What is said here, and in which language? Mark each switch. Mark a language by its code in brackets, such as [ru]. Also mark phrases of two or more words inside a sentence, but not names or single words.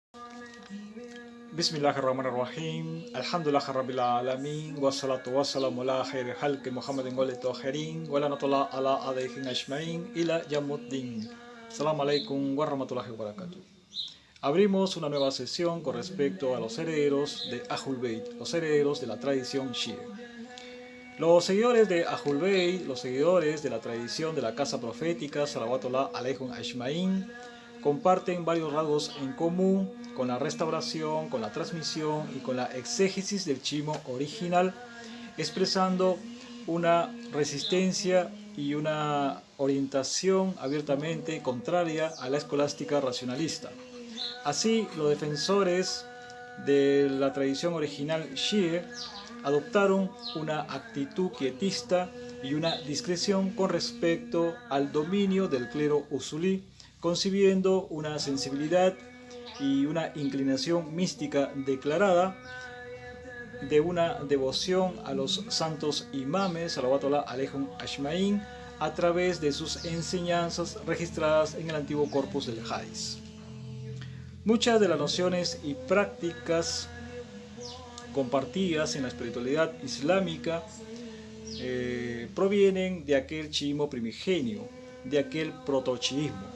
[ar] بسم الله الرحمن الرحيم. الحمد لله رب العالمين. والصلاة والسلام على خير خلقه محمد وآله الطاهرين. ولعنة الله على أعدائهم أجمعين إلى يوم الدين. السلام عليكم ورحمة الله وبركاته. [es] Abrimos una nueva sesión con respecto a los herederos de Ahlul Bayt, los herederos de la tradición Shia. Los seguidores de Ahlul Bayt, los seguidores de la tradición de la casa profética, [ar] صلوات الله عليهم أجمعين, [es] comparten varios rasgos en común con la restauración, con la transmisión y con la exégesis del chiismo original, expresando una resistencia y una orientación abiertamente contraria a la escolástica racionalista. Así, los defensores de la tradición original Shia adoptaron una actitud quietista y una discreción con respecto al dominio del clero usulí, concibiendo una sensibilidad y una inclinación mística declarada de una devoción a los santos imames, [ar] صلوات الله عليهم أجمعين, [es] a través de sus enseñanzas registradas en el antiguo corpus del Hadís. Muchas de las nociones y prácticas compartidas en la espiritualidad islámica provienen de aquel chiismo primigenio, de aquel protochiismo.